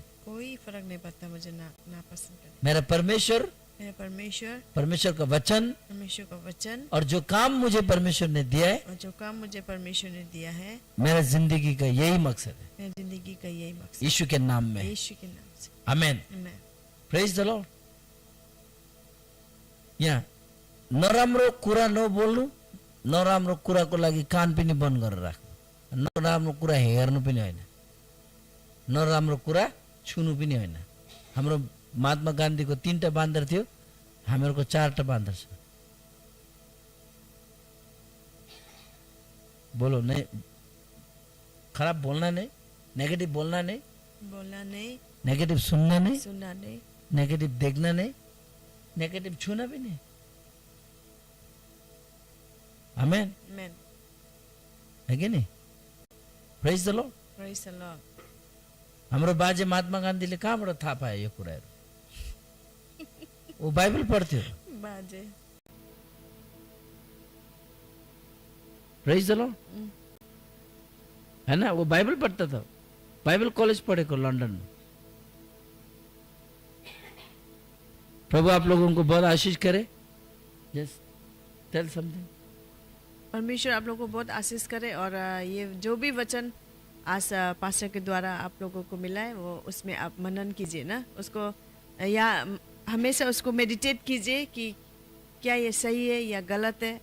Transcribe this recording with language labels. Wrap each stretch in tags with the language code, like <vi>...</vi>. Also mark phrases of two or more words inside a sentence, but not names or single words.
<hi>कोई फर्क नहीं पड़ता मुझे ना पसंद करे। मेरा परमेश्वर, मेरा परमेश्वर, परमेश्वर का वचन परमेश्वर का वचन और जो काम मुझे परमेश्वर ने दिया है, और जो काम मुझे परमेश्वर ने दिया है, मेरा जिंदगी का यही मकसद है। मेरी जिंदगी का यही मकसद यीशु के नाम में, यीशु के नाम से। आमेन। आमेन।</hi> <en>Praise the Lord.</en> <ne>यहाँ नराम्रो कुरा नबोल्नु, नराम्रो कुराको लागि कान पनि बन्द गरेर राख्नु, नराम्रो कुरा हेर्नु पनि होइन, नराम्रो कुरा छुनु पनि होइन। हाम्रो महात्मा गान्धीको 3टा बान्दर थियो, हामीहरूको 4टा बान्दर छ।</ne> <hi>बोलो नहीं, खराब बोलना नहीं, नेगेटिव बोलना नहीं, बोलना नहीं, नेगेटिव सुनना नहीं, सुनना नहीं, नेगेटिव देखना नहीं, नेगेटिव छूना भी नहीं। आमेन, आमेन। है कि नहीं?</hi> <en>Praise the Lord. Praise the Lord.</en> <ne>हाम्रो बाजे महात्मा गान्धीले कहाँबाट थाहा पाए यो कुराहरू? वो बाइबल पढ्थ्यो। बाजे।</ne> <en>Praise the Lord.</en> <hi>है ना, वो बाइबल पढ़ता था, बाइबल कॉलेज पढ़ेको लंदन में। प्रभु आप लोगों को बहुत आशीष करे।</hi> <en>Just tell something.</en> <hi>परमेश्वर आप लोगों को बहुत आशीष करे। और ये जो भी वचन आज पास्टर के द्वारा आप लोगों को मिला है, वो उसमें आप मनन कीजिए ना, उसको या हमेशा उसको मेडिटेट कीजिए कि क्या ये सही है या गलत है।</hi>